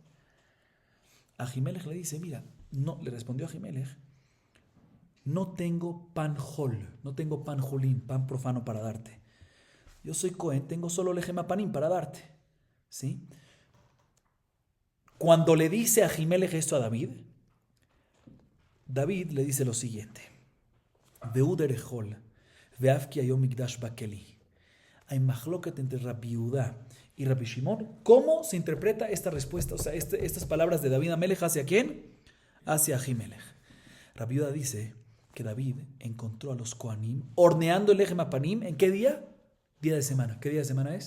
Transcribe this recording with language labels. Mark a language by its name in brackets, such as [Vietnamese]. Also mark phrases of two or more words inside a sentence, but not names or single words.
[Spanish] Ahimelech le dice, mira, no, le respondió Ahimelech, no tengo pan jol, no tengo pan jolín, pan profano para darte. Yo soy Cohen, tengo solo Lechem Apanim para darte, ¿sí? Cuando le dice a Ahimelech esto a David le dice lo siguiente, [Hebrew] והוא דרך חול ואף כי היום יקדש בכלי. [Spanish] Hay majloquet entre Rabbi Yehuda y Rabbi Shimon. ¿Cómo se interpreta esta respuesta? O sea, estas palabras de David Amelech, ¿hacia quién? Hacia Ahimelech. Rabbi Yehuda dice que David encontró a los Kohanim horneando el Lechem Apanim. ¿En qué día? Día de semana. ¿Qué día de semana es?